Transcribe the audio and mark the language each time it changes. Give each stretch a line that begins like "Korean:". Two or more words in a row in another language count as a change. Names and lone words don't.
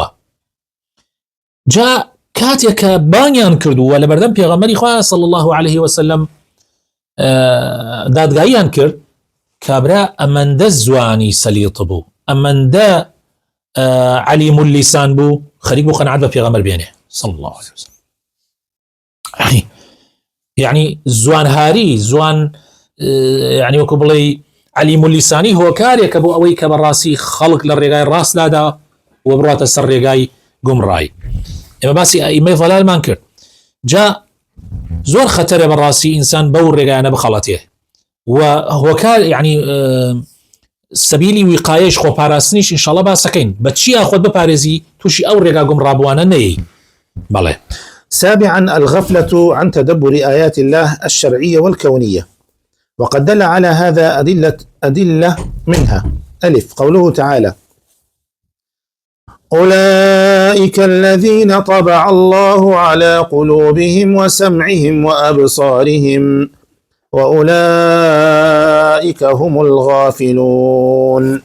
Central Kurdish: جا کاتێک کە بانیان کردووە لە بەردەم پێغەمبەری خوا
Arabic: صلی الله عليه وسلم
Central Kurdish: دادگاییان کرد، کابرا ئەمەندە زوانی سەلیط بوو، ئەمەندە
Arabic: علیم اللیسان
Central Kurdish: بوو، خەریک بوو قەنەعەت بە پێغەمبەر بێنێ
Arabic: صلی الله عليه وسلم.
Central Kurdish: يعني زوان هاري زوان، يعني وەکو بڵێ
Arabic: علیم اللیسانی
Central Kurdish: هۆکارێکە بۆ ئەوەی کە بەڕاستی خەڵک لە ڕێگای ڕاست لادا و بڕاتە سەر ڕێگای گومڕایی. ئێمە باسی ئەئیمەی ضەلالمان کرد. جا زۆر خەتەرە بەڕاستی ئینسان بەو ڕێگایانە بخەڵەتێ، و هۆکار يعني سەبیلی ویقایەش خۆپاراستنیش ئینشاڵڵا باسەکەین بە چیا خۆت بپارێزی تووشی ئەو ڕێگا گومڕابووانە نەیەی. بەڵێ.
Arabic: سابعا الغفلة عن تدبر آيات الله الشرعية والكونية، وقد دل على هذا أدلة منها: ألف قوله تعالى: أولئك الذين طبع الله على قلوبهم وسمعهم وأبصارهم وأولئك هم الغافلون.